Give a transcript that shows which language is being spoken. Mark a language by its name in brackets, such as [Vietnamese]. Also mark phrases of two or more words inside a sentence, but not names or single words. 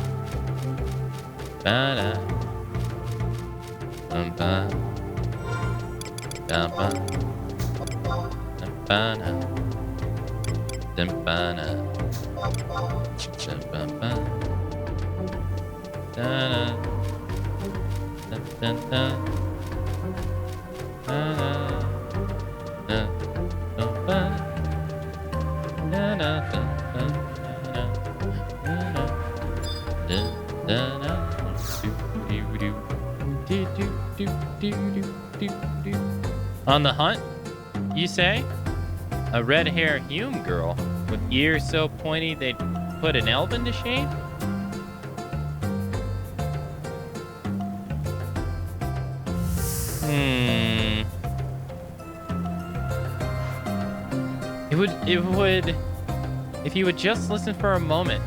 [English] Ba-da. Bum, bum. Dum, bum. Dum, ba-da. Dum, ba-da. Dum, bum, bum. Da-da. Dun, dun, dun. Da-da. Dun, bum, bum. Da-da, dun, dun, da-da. Da-da. Dun, da-da. Do-do-do. On the hunt, you say? A red-haired Hume girl with ears so pointy they'd put an elven to shame? It would, if you would just listen for a moment.